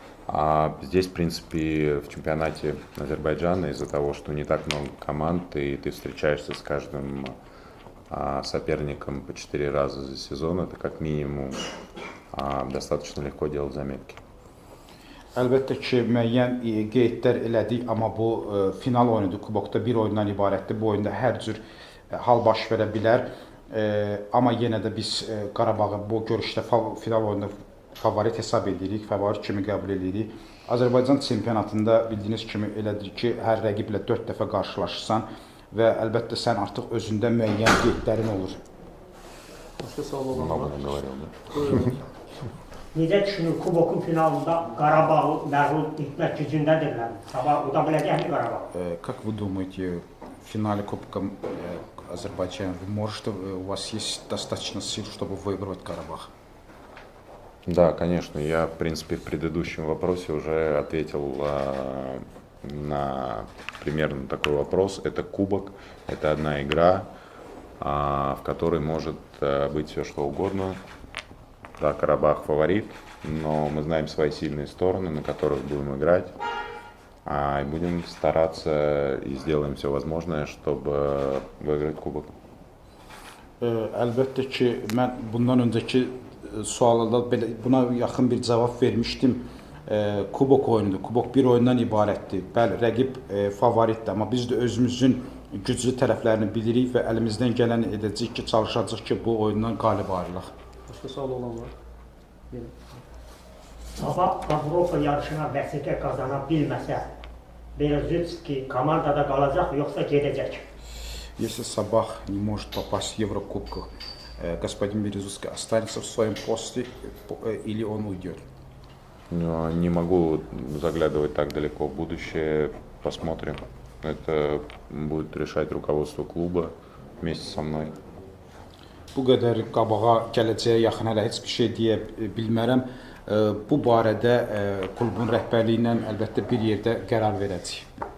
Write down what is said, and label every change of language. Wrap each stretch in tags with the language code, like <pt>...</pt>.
<ru>А здесь, в принципе, в чемпионате Азербайджана из-за того, что не так много команд, и ты встречаешься с каждым соперником по 4 раза за сезон, это как минимум достаточно легко делать заметки.</ru> <az>Əlbəttə ki, müəyyən qeydlər elədik, amma bu final oyunudur. Kubokda bir oyundan ibarətdir. Bu oyunda hər cür hal baş verə bilər. Amma yenə də biz Qarabağı bu görüşdə final oyununda favorit hesab edirik, favorit kimi qəbul edirik. Azərbaycan çempionatında bildiyiniz kimi elədir ki, hər rəqiblə 4 dəfə qarşılaşırsan və əlbəttə sən artıq özündə müəyyən qeydlərin olur. Başka sual olan</az> <ru>Много</ru> <az>var.</az> <ru>наговорил, да?</ru> <az>Buyurun. Necə düşünür Kubokun finalında Qarabağı məğlub etmək gücündədirlər? Sabah uda biləcəkmi Qarabağ?</az> <ru>Как вы думаете, в финале Кубка Азербайджана, у вас есть достаточно сил, чтобы выиграть Карабах? Да, конечно. Я, в принципе, в предыдущем вопросе уже ответил на примерно такой вопрос. Это кубок, это одна игра, в которой может быть все что угодно. Да, Карабах фаворит, но мы знаем свои сильные стороны, на которых будем играть. И будем стараться и сделаем все возможное, чтобы выиграть кубок.</ru> <az>Əlbəttə ki, mən bundan öncəki suallarda buna yaxın bir cavab vermişdim. Kubok oyunudur. Kubok bir oyundan ibarətdir. Bəli, rəqib favoritdir, amma biz də özümüzün güclü tərəflərini bilirik və əlimizdən gələni edəcəyik ki, çalışacağıq ki, bu oyundan qalib ayrılaq. Başka sual olan var. Gelin. Sabah Avropa yarışına vəsiqə qazana bilməsə, Berezutski komandada qalacaq, yoxsa gedəcək?</az> <ru>Если Сабах не может попасть в Еврокубку, господин Березутский останется в своем посте или он уйдет? Но не могу заглядывать так далеко в будущее. Посмотрим. Это будет решать руководство клуба вместе со мной.</ru> <az>Bu qədər qabağa gələcəyə yaxın hələ heç bir şey deyə bilmərəm. Bu barədə klubun rəhbərliyi ilə əlbəttə bir yerdə qərar verəcəyik.</az>